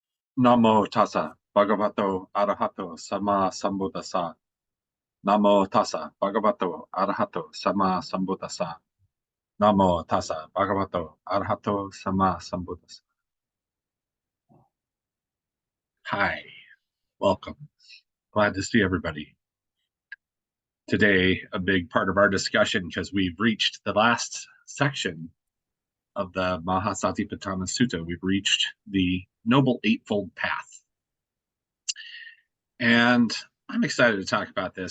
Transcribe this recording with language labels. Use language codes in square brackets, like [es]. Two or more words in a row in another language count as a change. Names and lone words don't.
[pi] Namo tassa bhagavato arahato sama sambuddhassa. Namo tassa bhagavato arahato sama sambuddhassa. Namo tassa bhagavato arahato sama sambuddhassa. [en] Hi, welcome. Glad to see everybody. Today, a big part of our discussion, because we've reached the last section of the Maha Satipatthana Sutta. We've reached the Noble Eightfold Path. And I'm excited to talk about this.